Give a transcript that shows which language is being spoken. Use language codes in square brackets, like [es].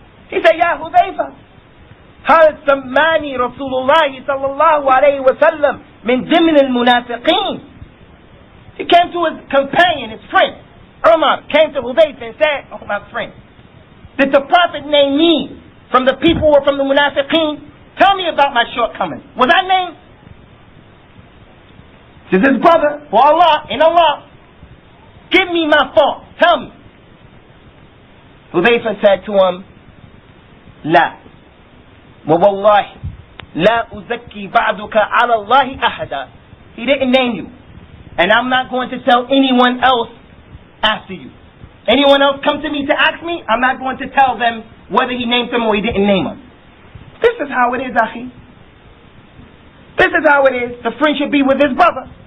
[en] He said, [ar] Ya Hudayfa, هل سماني رسول الله صلى الله عليه وسلم من ضمن المنافقين. [en] He came to his companion, his friend, Umar, came to Hudayfa and said, oh my friend, did the Prophet name me from the people or from the munafiqeen? Tell me about my shortcomings. Was I named? This is brother, for Allah, in Allah. Give me my fault. Tell me. Hudayfa said to him, [ar] لا ووالله لا أزكي بعدك على الله أحدا. [en] He didn't name you. And I'm not going to tell anyone else after you. Anyone else come to me to ask me, I'm not going to tell them whether he named them or he didn't name them. This is how it is, Akhi. This is how it is. The friend should be with his brother.